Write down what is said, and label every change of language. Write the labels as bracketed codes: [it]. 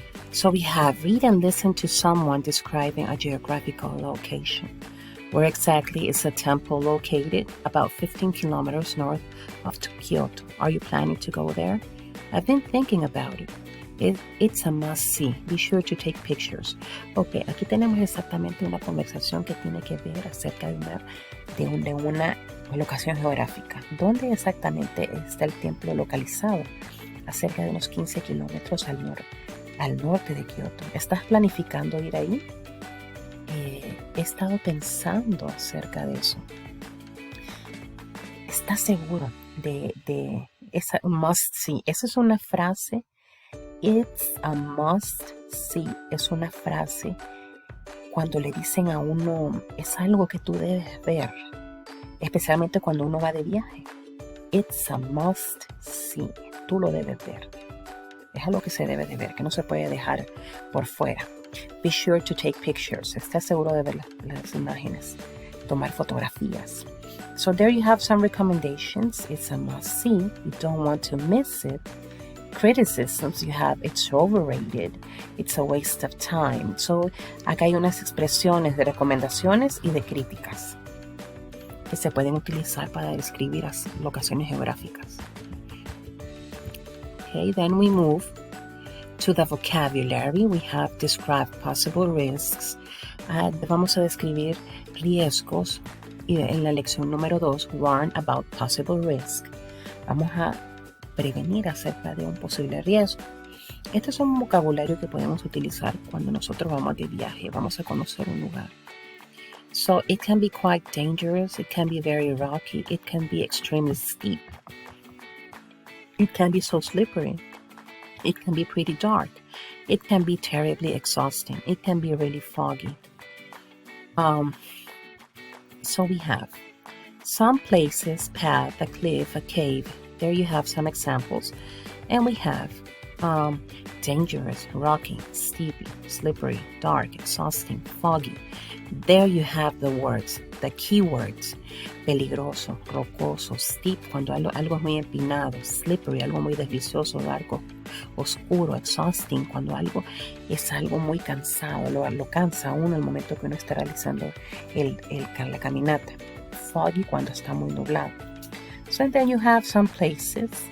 [en] So we have read and listen to someone describing a geographical location. Where exactly is a temple located? About 15 kilometers north of Kyoto. Are you planning to go there? I've been thinking about it. It's a must-see. Be sure to take pictures. [es] Ok, aquí tenemos exactamente una conversación que tiene que ver acerca de una locación geográfica. ¿Dónde exactamente está el templo localizado? Acerca de unos 15 kilómetros al norte de Kioto. ¿Estás planificando ir ahí? He estado pensando acerca de eso. ¿Estás seguro de esa must-see? Esa es una frase. [en] It's a must-see. [es] Es una frase cuando le dicen a uno, es algo que tú debes ver, especialmente cuando uno va de viaje. [en] It's a must-see. [es] Tú lo debes ver. Es algo que se debe de ver, que no se puede dejar por fuera. [en] Be sure to take pictures. [es] Esté seguro de ver las imágenes. Tomar fotografías. [en] So there you have some recommendations. It's a must-see. You don't want to miss it. Criticisms you have, it's overrated, it's a waste of time. [es] So, acá hay unas expresiones de recomendaciones y de críticas que se pueden utilizar para describir las locaciones geográficas. [en] Okay, then we move to the vocabulary. We have described possible risks. [es] Vamos a describir riesgos. Y en la lección número 2, [en] warn about possible risk. [es] Vamos a prevenir acerca de un posible riesgo. Este es un vocabulario que podemos utilizar cuando nosotros vamos de viaje, vamos a conocer un lugar. [en] So it can be quite dangerous, it can be very rocky, it can be extremely steep. It can be so slippery. It can be pretty dark. It can be terribly exhausting. It can be really foggy. So we have some places, path, a cliff, a cave. There you have some examples. And we have dangerous, rocky, steepy, slippery, dark, exhausting, foggy. There you have the words, the keywords. [es] Peligroso, rocoso, steep, cuando algo es muy empinado, slippery, algo muy deslizioso, largo, oscuro, exhausting, cuando algo es algo muy cansado, lo cansa a uno el momento que uno está realizando la caminata. Foggy, cuando está muy nublado. [en] So then you have some places.